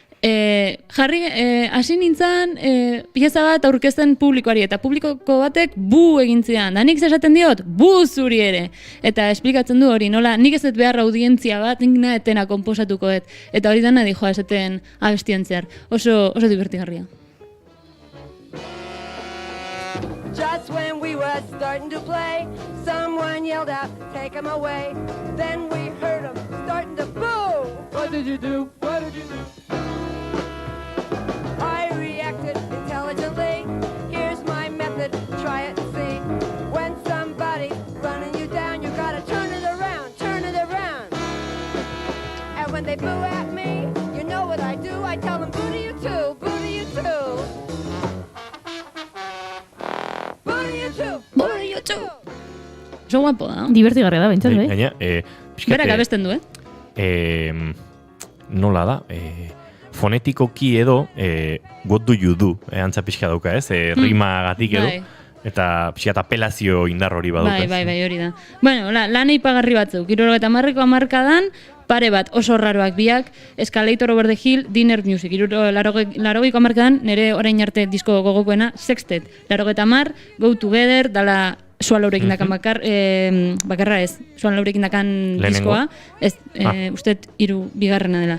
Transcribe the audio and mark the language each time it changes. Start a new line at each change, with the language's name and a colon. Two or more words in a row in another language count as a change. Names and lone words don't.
Basque: hasi nintzen pieza bat aurkezten publikoari, eta publikoko batek bu egin zidan, da nik esaten diot, bu zuri ere, eta esplikatzen du hori, nola, nik ez dut behar audientzia bat, nik nahetena komposatuko eta hori dana dijoa esaten abestien zehar, oso divertigarria.
English: Just when we were starting to play, someone yelled out, take him away. Then we heard him starting to boo. What did you do? What did you do? I reacted intelligently. Here's my method, try it and see. When somebody's running you down, you gotta turn it around, turn it around. And when they boo at me, you know what I do? I tell them boo to you too, boo to you too. Boo to you too, boo to you too.
Basque: Oso guapo da. Divertigarria da, bintzat, bai? Gaina, Berak abesten du, nola da, fonetikoki edo
English: what do you do,
Basque: antza pixka dauka, ez? Rimagatik edo. Bai. Eta pixka apelazio indar hori baduk, Bai, hori da. Bueno, lan eipagarri batzuk, 70ko hamarkadan, pare bat oso raroak biak, Escalator Over the Hill, Dinner Music, 80ko hamarkadan, nire orain arte disko gogokoena, Sextet, 80, Go Together, dala Suan Laurekin dakan bakarra ez, Suan Laurekin dakan diskoa, ez, ustet 2. dela.